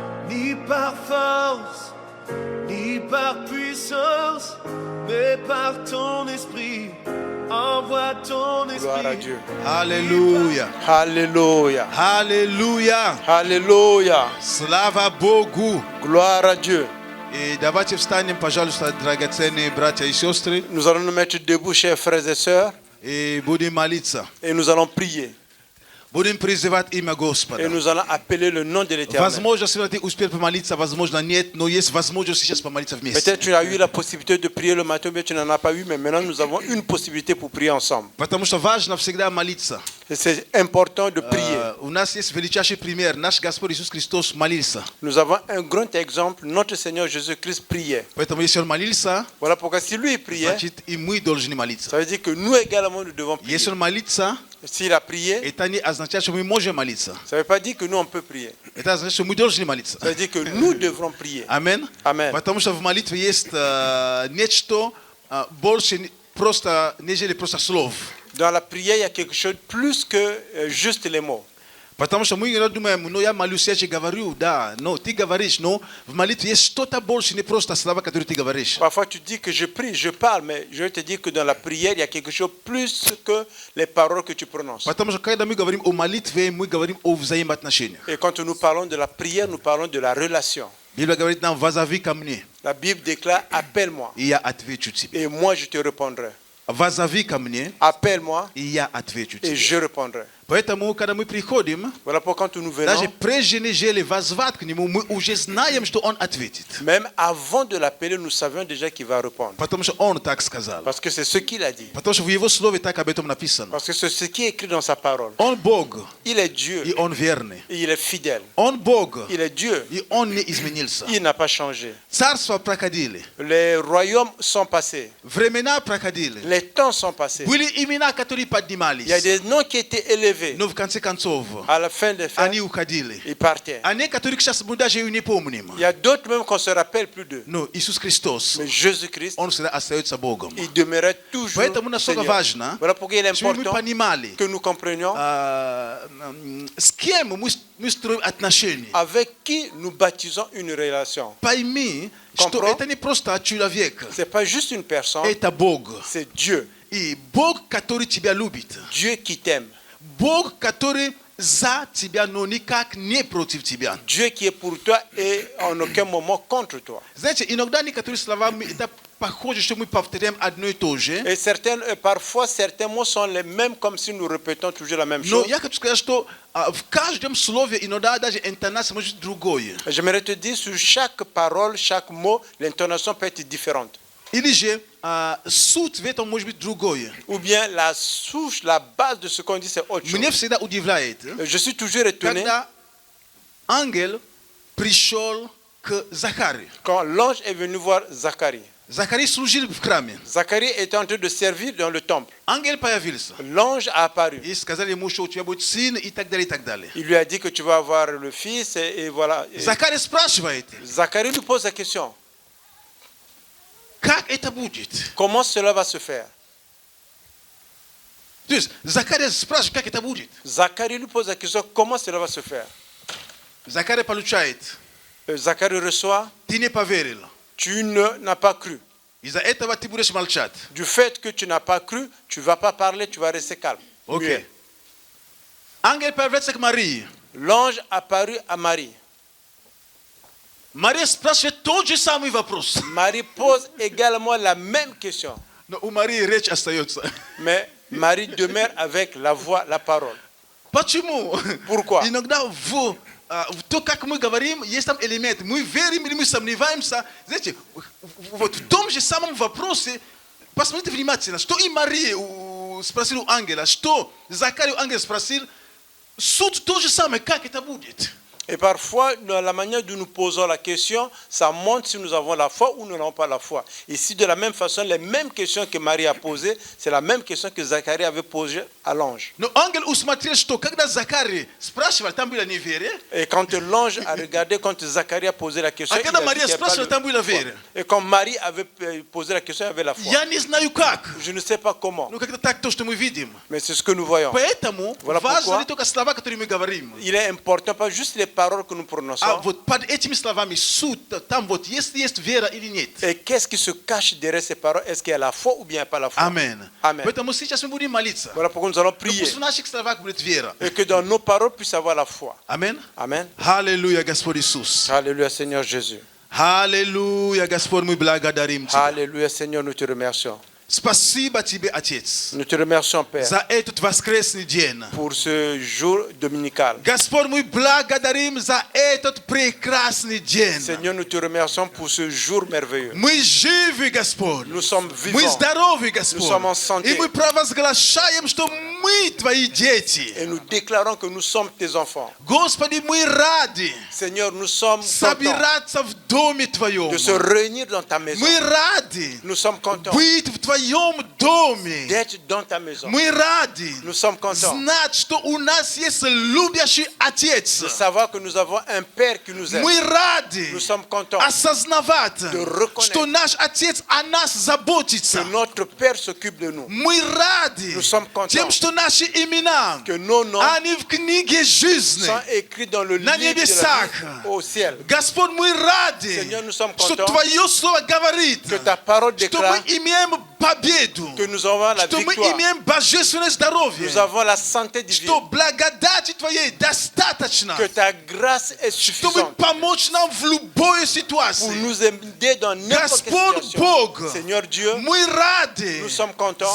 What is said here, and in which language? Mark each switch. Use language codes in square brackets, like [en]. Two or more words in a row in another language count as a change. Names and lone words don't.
[fr] ni par force, ni par puissance, mais par ton esprit. Envoie ton esprit. Gloire à Dieu. [ru] Аллилуйя. [fr] Alléluia. [ru] Аллилуйя. [fr] Alléluia. [ru] Слава Богу. [fr] Gloire à Dieu. [ru] И давайте встанем, пожалуйста, драгоценные братья и сестры, [fr] Nous allons nous mettre debout, chers frères et sœurs, [ru] и будем молиться. [fr] et nous allons prier. [ru] Будем призывать имя [fr] Et [ru] Господа. [fr] nous allons appeler le nom de l'Éternel. [ru] Возможно, сегодня ты успел помолиться, возможно, нет, но есть возможность сейчас помолиться вместе. [fr] Peut-être tu as eu la possibilité de prier le matin, mais tu n'en as pas eu, mais maintenant nous avons une possibilité pour prier ensemble. [ru] Потому что важно всегда молиться. [fr] Et c'est important de prier. [ru] У нас есть величайший пример. Наш Господь Иисус Христос молился. [fr] Nous avons un grand exemple, notre Seigneur Jésus-Christ priait. [ru] Поэтому если Он молился, [fr] Voilà pourquoi si lui priait, [ru] значит и мы должны молиться. [fr] ça veut dire que nous également nous devons prier. [ru] Если Он молится, [fr] S'il a prié, [ru] это не означает, что мы можем молиться. [fr] ça ne veut pas dire que nous on peut prier. [ru] Это означает, что мы должны молиться. [fr] Ça veut dire que nous devrons prier. [ru] Аминь. [fr] Amen. [ru] Потому что в молитве есть нечто больше просто, нежели просто слов. [fr] Dans la prière, il y a quelque chose plus que juste les mots. [ru] Потому что мы иногда думаем, ну я молюсь, я же говорю, да, но ты говоришь, но в молитве есть что-то больше, не просто слова, которые ты говоришь. [fr] Parfois tu dis que je prie, je parle, mais je vais te dire que dans la prière, il y a quelque chose plus que les paroles que tu prononces. [ru] Потому что когда мы говорим о молитве, мы говорим о взаимоотношениях. [fr] Et quand nous parlons de la prière, nous parlons de la relation. [ru] Библия говорит нам, возови ко мне, [fr] La Bible déclare, appelle-moi, [ru] и я отвечу тебе. [fr] et moi je te répondrai. [ru] Возови ко мне, [fr] Appelle-moi, [ru] и я отвечу [fr] et [ru] тебе. [fr] je répondrai. [ru] Поэтому, когда мы приходим, [fr] Voilà pourquoi quand nous [ru] даже [fr] venons, [ru] прежде нежели возвать к нему, мы уже знаем, что он ответит. [fr] même avant de l'appeler, nous savions déjà qu'il va répondre. [ru] Потому что он так сказал. [fr] Parce que c'est ce qu'il a dit. [ru] Потому что в его слове так об этом написано. [fr] Parce que c'est ce qui est écrit dans sa parole. [ru] Он Бог, [fr] Il est Dieu, [ru] и он верный. [fr] et il est fidèle. [ru] Он Бог, [fr] Il est Dieu, [ru] и он не изменился. [fr] il n'a pas changé. [ru] Царства проходили, [fr] Les royaumes sont passés, [ru] времена проходили. [fr] les temps sont passés. [ru] Были имена, которые [fr] Il y a [ru] поднимались. [fr] des noms qui étaient élevés. [ru] Но в конце концов, [fr] À la fin des fins, [ru] они уходили. [fr] ils partaient. [ru] А некоторых сейчас мы даже и не помним. [fr] Il y a d'autres même qu'on ne se rappelle plus d'eux. [ru] Но Иисус Христос, [fr] Mais Jésus-Christ, [ru] он всегда остается Богом. [fr] il demeurait toujours [ru] Поэтому настолько [fr] Seigneur. [ru] важно, [fr] Voilà pourquoi il est [ru] чтобы мы [fr] important [ru] понимали, [fr] que nous comprenions [ru] с кем мы строим отношения. [fr] avec qui nous baptisons une relation. [ru] Пойми, что [fr] Comprends? [ru] это не просто человек, [fr] Ce n'est pas juste une personne, [ru] это Бог. [fr] c'est Dieu. [ru] И Бог, который тебя любит. [fr] Dieu qui t'aime. [ru] Бог, который за тебя, но никак не против тебя. [fr] Dieu qui est pour toi et en aucun moment contre toi. [ru] Знаете, иногда некоторые слова, это похоже, что мы повторяем одно и то же. [fr] Et parfois, certains mots sont les mêmes comme si nous répétons toujours la même [ru] Но [fr] chose. [ru] я хочу сказать, что в каждом слове иногда даже интонация может быть другой. [fr] J'aimerais te dire, sur chaque parole, chaque mot, l'intonation peut être différente. [ru] Или же суть в этом может быть другой. [fr] Ou bien la souche, la base de ce qu'on dit, c'est autre chose. [ru] Меня всегда удивляет, [fr] Je suis toujours étonné [ru] когда ангел пришел к Захарию. [fr] quand l'ange est venu voir Zacharie. [ru] Захарий служил в храме. [fr] Zacharie était en train de servir dans le temple. [ru] Ангел появился. [fr] L'ange a apparu. [ru] И сказали ему, что у тебя будет сын, и так далее, и так далее. [fr] Il lui a dit que tu vas avoir le fils et voilà. Et [ru] Захарий спрашивает, [fr] Zacharie lui pose la question. [ru] как это будет? [fr] Comment cela va se faire? [ru] То есть Захарий спрашивает, как это будет? [fr] Zacharie lui pose la question, comment cela va se faire? [ru] Захарий получает, [fr] Zacharie reçoit, [ru] ты не поверил. [fr] tu n'as pas cru. [ru] Из-за этого ты будешь молчать. [fr] Du fait que tu n'as pas cru, tu ne vas pas parler, tu vas rester calme. [ru] Окей. [fr] Muet. [ru] Ангел появляется к Марии. [fr] L'ange apparut à Marie. [ru] Мария спрашивает тот же самый вопрос. [fr] Marie pose également la même question. [ru] Но у Марии речь остается. [fr] Mais Marie demeure avec la voix, la parole. [ru] Почему? [fr] Pourquoi? [ru] Иногда в то, как мы говорим, есть там элемент. Мы верим или мы сомневаемся. Знаете, вот в том же самом вопросе, посмотрите внимательно, что и Мария спросил у ангела, что Захарий у ангела спросил, суть то же самое, как это будет. [fr] Et parfois, dans la manière dont nous posons la question, ça montre si nous avons la foi ou nous n'avons pas la foi. Ici, de la même façon, les mêmes questions que Marie a posées, c'est la même question que Zacharie avait posée à l'ange. [ru] Но ангел усмотрел, что когда Захарий спрашивал, там было неверие, [fr] Et quand l'ange a regardé, quand Zacharie a posé la question, [ru] а [fr] il [ru] когда [fr] a dit [ru] Мария [fr] qu'il y a pas [ru] спрашивала, там было [fr] de foi. [ru] верие. [fr] Et quand Marie avait posé la question, il y avait la foi. [ru] Я не знаю как, [fr] Je ne sais pas comment, [ru] но как-то так то, что мы видим. [fr] mais c'est ce que nous voyons. [ru] Поэтому [fr] Voilà [ru] важно [fr] pourquoi [ru] не только слова, которые мы говорим, [fr] Il est important, pas juste les paroles que nous prononçons. [ru] вот под этими словами суть, там вот, если есть вера или нет. [fr] Et qu'est-ce qui se cache derrière ces paroles? Est-ce qu'il y a la foi ou bien pas la foi? [ru] Amen. [fr] Amen. [ru] Поэтому сейчас мы будем молиться. [fr] Voilà pourquoi nous allons prier. [ru] Пусть в наших словах будет вера. [fr] Et que dans nos paroles puisse avoir la foi. [ru] Amen. [fr] Amen. [ru] Аллилуйя, Господь Иисус. [fr] Alléluia, Seigneur Jésus. [ru] Аллилуйя, Господь, мы благодарим Тебя. [fr] Alléluia, Seigneur, nous te remercions. [ru] Спасибо Тебе, Отец, [fr] Nous te remercions, Père, [ru] за этот воскресный день. [fr] pour ce jour dominical. [ru] Господь, мы благодарим за этот прекрасный день. [fr] Seigneur, nous te remercions pour ce jour merveilleux. [ru] Мы живы, Господь. [fr] Nous sommes [ru] Мы [fr] vivants [ru] здоровы, Господь. [fr] Nous sommes en santé. [ru] И мы провозглашаем, что мы Твои дети. [fr] et nous déclarons que nous sommes tes enfants. [ru] Господи, мы рады [fr] Seigneur, nous sommes contents [ru] собираться в Доме Твоем. [fr] de se réunir dans ta maison. [ru] Мы рады [fr] Nous sommes contents [ru] быть в Твоем доме. [fr] d'être dans ta maison. [ru] Мы рады [fr] Nous sommes contents [ru] знать, что у нас есть любящий Отец. [fr] de savoir que nous avons un Père qui nous aime. [ru] Мы рады [fr] Nous sommes contents [ru] осознавать, [fr] reconnaître [ru] что наш Отец о нас заботится. [fr] que notre Père s'occupe de nous. [ru] Мы рады [fr] Nous sommes contents [ru] тем, что наши имена, [fr] que nos noms [ru] они в книге жизни. [fr] sont écrits dans le [ru] На [fr] livre de la [ru] небесах. [fr] vie au ciel. [ru] Господь, мы рады, [fr] Seigneur, nous sommes [ru] что [fr] contents [ru] Твое Слово говорит, [fr] que ta parole [ru] что мы [fr] déclare [ru] имеем победу, [fr] que nous avons la [ru] что мы [fr] victoire. [ru] имеем божественное здоровье, [fr] Nous avons la santé divine. [ru] что благодати Твоей достаточно, [fr] Que ta grâce est [ru] чтобы [fr] suffisante [ru] помочь нам в любой [fr] pour [ru] ситуации. [fr] nous aider dans n'importe quelle [ru] Господь [fr] situation. [ru] Бог, [fr] Seigneur Dieu, [ru] мы рады [fr] nous sommes contents